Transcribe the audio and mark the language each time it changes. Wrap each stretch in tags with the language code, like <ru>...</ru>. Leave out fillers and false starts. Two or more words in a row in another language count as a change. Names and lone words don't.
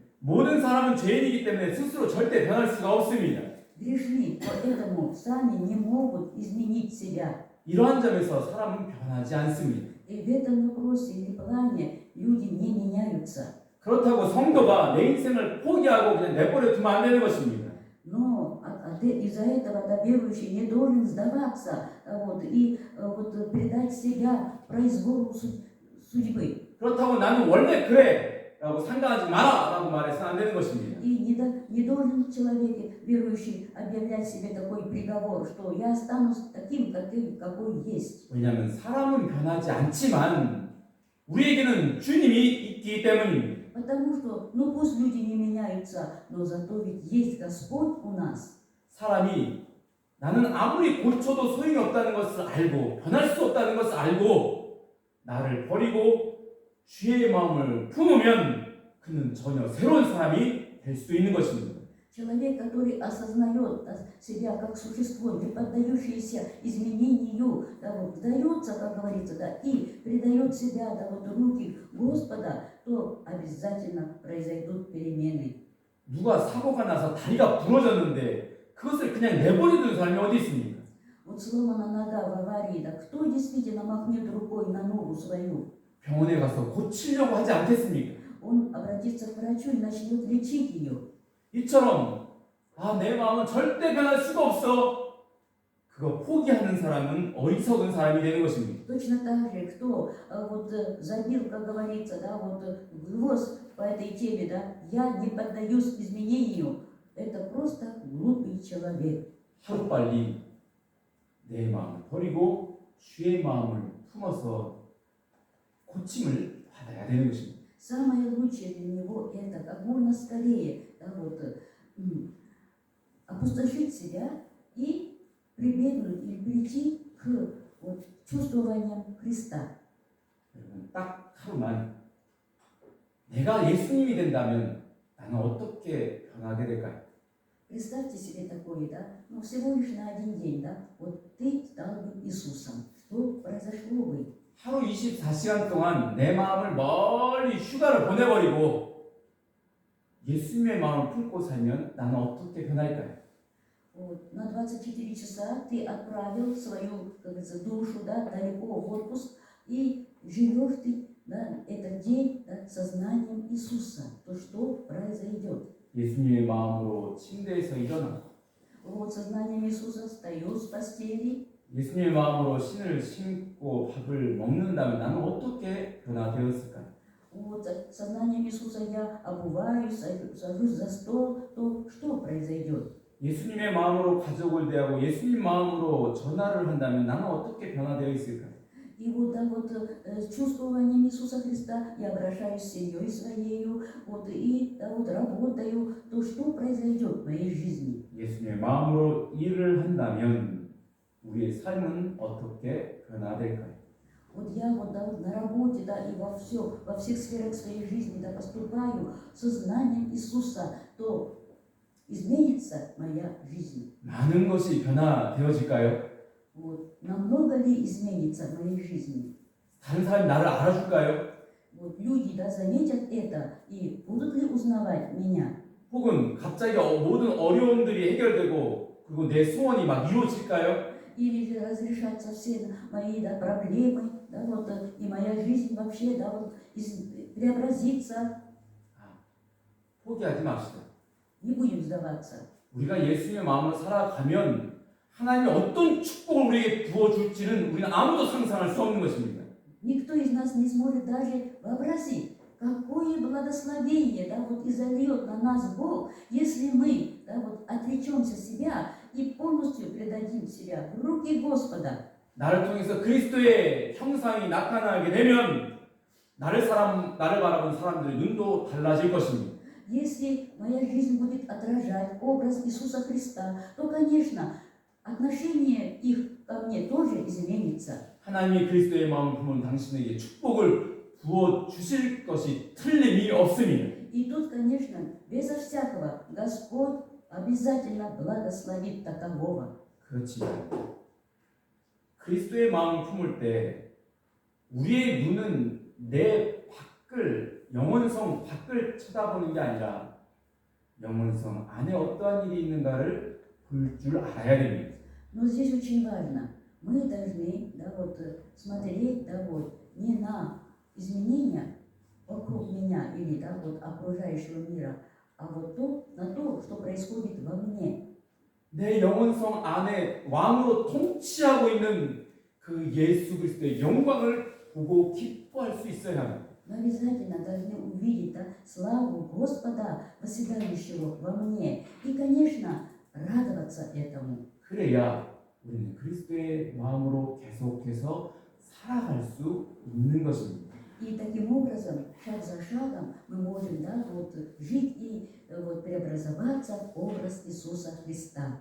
<ko>모든 사람은 죄인이기 때문에 스스로 절대 변할 수가 없습니다.</ko> <ru>Грешны, поэтому сами не могут изменить себя.</ru> <ko>이러한 점에서 사람은 변하지 않습니다.</ko> <ru>И в этом вопросе или плане люди не меняются.</ru> <ko>그렇다고 성도가 내 인생을 포기하고 그냥 내버려 두면 안 되는 것입니다.</ko> <ru>Но из-за этого да, верующий не должен сдаваться вот, и вот, предать себя произволу судьбы.</ru> <ko>그렇다고 나는 원래 그래 라고 상관하지 마라 라고 말해서는 안 되는 것입니다.</ko> <ru>И не должен человек, верующий, объявлять себе такой приговор, что я останусь таким, какой есть.</ru> <ko>왜냐하면 사람은 변하지 않지만 우리에게는 주님이 있기 때문입니다.</ko> <ru>Потому что, ну пусть люди не меняются, но зато ведь есть Господь у нас.</ru> <ko>사람이 나는 아무리 고쳐도 소용이 없다는 것을 알고 변할 수 없다는 것을 알고 나를 버리고 주의 마음을 품으면 그는 전혀 새로운 사람이 될 수 있는 것입니다.</ko> <ru>Человек, который осознает себя как существо, не поддающееся изменению, да, вот, сдается, как говорится, да, и предает себя да, вот, в руки Господа, то обязательно произойдут перемены.</ru> <ko>누가 사고가 나서 다리가 부러졌는데 그것을 그냥 내버려두는 사람이 어디 있습니까?</ko> <ru>Вот сломана нога в аварии, да кто действительно махнет рукой на ногу свою?</ru> <ko>병원에 가서 고치려고 하지 않겠습니까?</ko> <ru>Он обратится к врачу и начнет лечить ее.</ru> <ko>이처럼 내 마음은 절대 변할 수가 없어. 그거 포기하는 사람은 어리석은 사람이 되는 것입니다.</ko> <ru>Точно так же, кто вот забил, как говорится, да, вот гвоздь по этой теме, да, я не поддаюсь изменению, это просто глупый человек.</ru> <ko>하루빨리 내 마음을 버리고 주의 마음을 품어서 고침을 받아야 되는 것입니다.</ko> <ru>Самое лучшее для него это как можно скорее да, вот, опустошить себя и прибегнуть или прийти к вот, чувствованиям Христа.</ru> <ko>여러분 딱 하루만 내가 예수님이 된다면 나는 어떻게 변하게 될까요?</ko> <ru>Представьте себе такое, да, ну всего лишь на один день, да, вот ты стал бы Иисусом. Что произошло бы?</ru> <ko>하루 24시간 동안 내 마음을 멀리 휴가를 보내버리고 예수님의 마음을 품고 살면 나는 어떻게 변할까요?</ko> <ru>Вот, на 24 часа ты отправил свою, как говорится, душу да, далеко в отпуск и живешь ты да, этот день да, сознанием Иисуса. То что произойдет?</ru> <ko>예수님의 마음으로 침대에서 일어나</ko> <ru>Вот сознанием Иисуса встаю с постели,</ru> <ko>예수님의 마음으로 신을 신고 밥을 먹는다면 나는 어떻게 변화되었을까요?</ko> <ru>вот сознанием Иисуса я обуваюсь, сажусь за стол, то что произойдет?</ru> <ko>예수님의 마음으로 가족을 대하고 예수님 마음으로 전화를 한다면 나는 어떻게 변화되어 있을까요?</ko> <ru>И вот, да, вот с чувствованием Иисуса Христа я обращаюсь с семьей своей, вот, и да, вот, работаю, то что произойдет в моей жизни?</ru> <ko>예수님의 마음으로 일을 한다면 우리의 삶은 어떻게 변화될까요?</ko> <ru>Вот я вот, да, вот на работе, да, и во всех сферах своей жизни, да, поступаю сознанием Иисуса, то изменится моя жизнь.</ru> <ko>많은 것이 변화되어질까요?</ko> <ru>Вот, намного ли изменится в моей жизни?</ru> <ko>다른 사람이 나를 알아줄까요?</ko> <ru>Вот люди, да, заметят это и будут ли узнавать меня?</ru> <ko>혹은 갑자기 모든 어려움들이 해결되고 그리고 내 소원이 막 이루어질까요?</ko> <ru>Или же разрешатся все мои да, проблемы, да, вот, и моя жизнь вообще да, вот, преобразится.</ru> <ko>포기하지 맙시다.</ko> <ru>Не будем сдаваться.</ru> <ko>우리가 예수님의 마음으로 살아가면 하나님이 어떤 축복을 우리에게 부어줄지는 우리는 아무도 상상할 수 없는 것입니다.</ko> <ru>Никто из нас не сможет даже вообразить, какое благословение да, вот, изольет на нас Бог, если мы да, вот, отречемся себя и полностью предадим себя в руки Господа.</ru> <ko>나를 통해서 그리스도의 형상이 나타나게 되면 나를 바라보는 사람들의 눈도 달라질 것입니다.</ko> <ru>Если моя жизнь будет отражать образ Иисуса Христа, то, конечно, отношение их ко мне тоже изменится.</ru> <ko>하나님이 그리스도의 마음을 품은 당신에게 축복을 부어 주실 것이 틀림이 없습니다.</ko> <ru>И тут, конечно, безо всякого, Господь обязательно благословит такового.</ru> <ko>그렇지만 그리스도의 마음을 품을 때 우리의 눈은 내 밖을 영원성 밖을 쳐다보는 게 아니라 영원성 안에 어떠한 일이 있는가를 볼 줄 알아야 됩니다.</ko> <ru>Но здесь очень важно, мы должны, да, вот, смотреть, да, вот, не на изменения вокруг меня или, да, вот, окружающего мира, а вот на то, что происходит во мне.</ru> <ko>내 영원성 안에 왕으로 통치하고 있는 그 예수 그리스도의 영광을 보고 기뻐할 수 있어야 합니다.</ko> <ru>Мы обязательно должны увидеть, да, славу Господа, восседающего во мне. И, конечно, радоваться этому.</ru> <ko>그래야 우리는 그리스도의 마음으로 계속해서 살아갈 수 있는 것입니다.</ko> <ru>И таким образом, шаг за шагом, мы можем, да, вот, жить и вот, преобразоваться в образ Иисуса Христа.</ru>